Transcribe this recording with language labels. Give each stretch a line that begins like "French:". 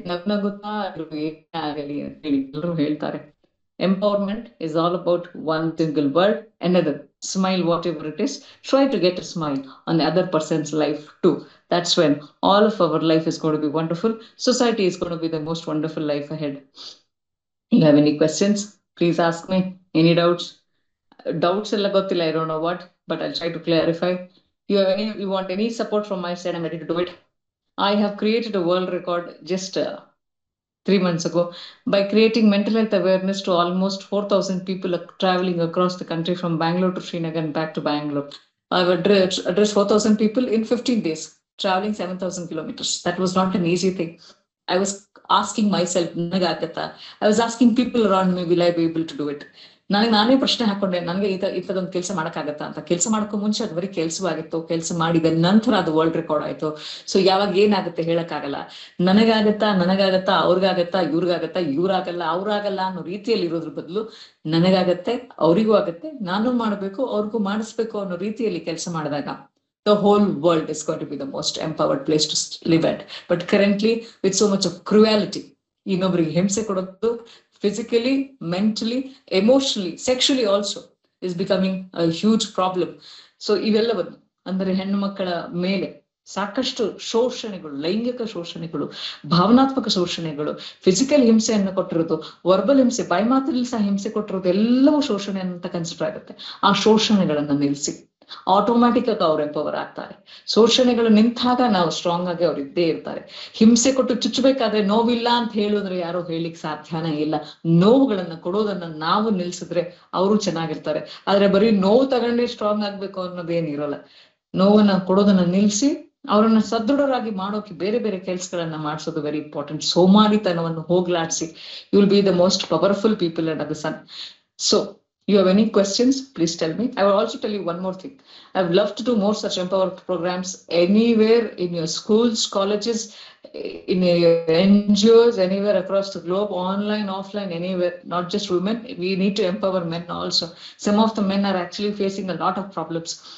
Kannada: ನಗುತ್ತಾ ಏನೇ ಆಗಲಿ ಅಂತ ಹೇಳಿ ಎಲ್ಲರೂ ಹೇಳ್ತಾರೆ.
English: Empowerment is all about one single word, another. Smile, whatever it is. Try to get a smile on the other person's life too. That's when all of our life is going to be wonderful. Society is going to be the most wonderful life ahead. You have any questions? Please ask me. Any doubts? Doubts
Kannada: ella gottilla,
English: I don't know what, but I'll try to clarify. You want any support from my side? I'm ready to do it. I have created a world record just 3 months ago by creating mental health awareness to almost 4,000 people traveling across the country from Bangalore to Srinagar and back to Bangalore. I've addressed 4,000 people in 15 days, traveling 7,000 kilometers. That was not an easy thing. I was asking myself, I was asking people around me, will I be able to do it?
Kannada: ನಾನೇ ಪ್ರಶ್ನೆ ಹಾಕೊಂಡೆ, ನನಗೆ ಇಂಥದೊಂದು ಕೆಲಸ ಮಾಡಕ್ಕಾಗತ್ತಾ ಅಂತ. ಕೆಲಸ ಮಾಡಕ್ಕೂ ಮುಂಚೆ ಅದು ಬರೀ ಕೆಲಸವಾಗಿತ್ತು. ಕೆಲಸ ಮಾಡಿದ ನಂತರ ಅದು ವರ್ಲ್ಡ್ ರೆಕಾರ್ಡ್ ಆಯ್ತು. ಸೊ ಯಾವಾಗ ಏನಾಗುತ್ತೆ ಹೇಳಕ್ಕಾಗಲ್ಲ. ನನಗಾಗತ್ತಾ ಅವ್ರಿಗಾಗತ್ತಾ ಇವ್ರಾಗಲ್ಲ ಅವ್ರಾಗಲ್ಲ ಅನ್ನೋ ರೀತಿಯಲ್ಲಿ ಇರೋದ್ರ ಬದಲು ನನಗಾಗತ್ತೆ, ಅವರಿಗೂ ಆಗತ್ತೆ, ನಾನು ಮಾಡ್ಬೇಕು, ಅವ್ರಿಗೂ ಮಾಡಿಸ್ಬೇಕು ಅನ್ನೋ ರೀತಿಯಲ್ಲಿ ಕೆಲಸ ಮಾಡಿದಾಗ
English: the whole world is going to be the most empowered place to live at. But currently with so much of cruelty,
Kannada: ಇನ್ನೊಬ್ರಿಗೆ ಹಿಂಸೆ ಕೊಡೋದು
English: physically, mentally, emotionally, sexually also is becoming a huge problem.
Kannada: So ಇವೆಲ್ಲವನ್ನು ಅಂದರೆ ಹೆಣ್ಣು ಮಕ್ಕಳ ಮೇಲೆ ಸಾಕಷ್ಟು ಶೋಷಣೆಗಳು, ಲೈಂಗಿಕ ಶೋಷಣೆಗಳು, ಭಾವನಾತ್ಮಕ ಶೋಷಣೆಗಳು, ಫಿಸಿಕಲ್ ಹಿಂಸೆಯನ್ನು ಕೊಟ್ಟಿರೋದು, ವರ್ಬಲ್ ಹಿಂಸೆ, ಬಾಯಿ ಮಾತಲ್ಲಿ ಸಹ ಹಿಂಸೆ ಕೊಟ್ಟಿರೋದು, ಎಲ್ಲವೂ ಶೋಷಣೆ ಅಂತ ಕನ್ಸಿಡರ್ ಆಗುತ್ತೆ. ಆ ಶೋಷಣೆಗಳನ್ನ ನಿಲ್ಲಿಸಿ ಆಟೋಮ್ಯಾಟಿಕ್ ಆಗಿ ಅವ್ರು ಎಂಪವರ್ ಆಗ್ತಾರೆ. ಶೋಷಣೆಗಳು ನಿಂತಾಗ ನಾವು ಸ್ಟ್ರಾಂಗ್ ಆಗಿ ಅವ್ರು ಇದ್ದೇ ಇರ್ತಾರೆ. ಹಿಂಸೆ ಕೊಟ್ಟು ಚುಚ್ಚಬೇಕಾದ್ರೆ ನೋವಿಲ್ಲ ಅಂತ ಹೇಳಿದ್ರೆ ಯಾರು ಹೇಳಿಕ್ ಸಾಧ್ಯನೇ ಇಲ್ಲ. ನೋವುಗಳನ್ನ ಕೊಡೋದನ್ನ ನಾವು ನಿಲ್ಸಿದ್ರೆ ಅವರು ಚೆನ್ನಾಗಿರ್ತಾರೆ. ಆದ್ರೆ ಬರೀ ನೋವು ತಗೊಂಡೇ ಸ್ಟ್ರಾಂಗ್ ಆಗ್ಬೇಕು ಅನ್ನೋದೇನಿರಲ್ಲ. ನೋವನ್ನ ಕೊಡೋದನ್ನ ನಿಲ್ಸಿ ಅವರನ್ನ ಸದೃಢರಾಗಿ ಮಾಡೋಕೆ ಬೇರೆ ಬೇರೆ ಕೆಲಸಗಳನ್ನ ಮಾಡಿಸೋದು very important. ಸೋಮಾರಿತನವನ್ನು ಹೋಗ್ಲಾಡ್ಸಿ
English: You will be the most powerful people under the sun. So you have any questions, please tell me. I will also tell you one more thing. I would love to do more such empowerment programs anywhere in your schools, colleges, in your NGOs, anywhere across the globe, online, offline, anywhere. Not just women, we need to empower men also. Some of the men are actually facing a lot of problems.